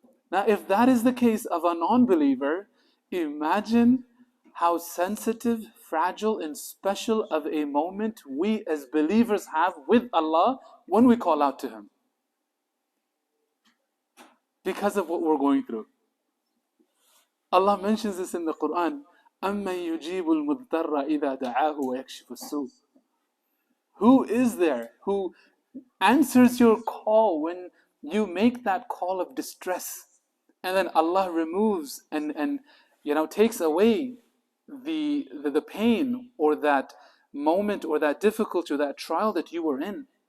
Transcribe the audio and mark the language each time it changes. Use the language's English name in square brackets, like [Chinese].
[English] Now, if that is the case of a non-believer, imagine how sensitive, fragile, and special of a moment we as believers have with Allah when we call out to Him, because of what we're going through. Allah mentions this in the Quran, [Arabic] أَمَّن يُجِيبُ الْمُضْطَرَّ إِذَا دَعَاهُ وَيَكْشِفُ السُّوءَ. [English] Who is there who answers your call when you make that call of distress, and then Allah removes and takes away the pain or that moment or that difficulty or that trial that you were in?